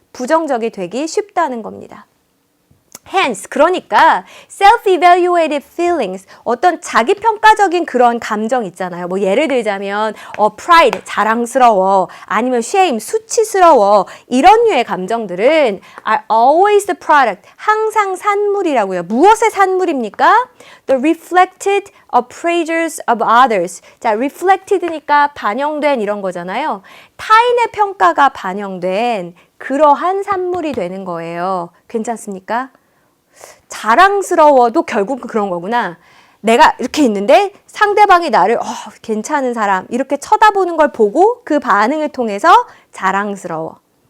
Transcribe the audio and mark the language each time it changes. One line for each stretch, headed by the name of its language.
Korean: 부정적이 되기 쉽다는 겁니다.
English: Hence,
Korean: 그러니까
English: self-evaluative feelings,
Korean: 어떤 자기평가적인 그런 감정 있잖아요. 뭐 예를 들자면 pride, 자랑스러워, 아니면 shame, 수치스러워, 이런 류의 감정들은
English: are always the product,
Korean: 항상 산물이라고요. 무엇의 산물입니까?
English: The reflected appraisals of others.
Korean: 자, reflected니까 반영된 이런 거잖아요. 타인의 평가가 반영된 그러한 산물이 되는 거예요. 괜찮습니까? 자랑스러워도 결국 그런 거구나. 내가 이렇게 있는데 상대방이 나를 괜찮은 사람 이렇게 쳐다보는 걸 보고 그 반응을 통해서 자랑스러워.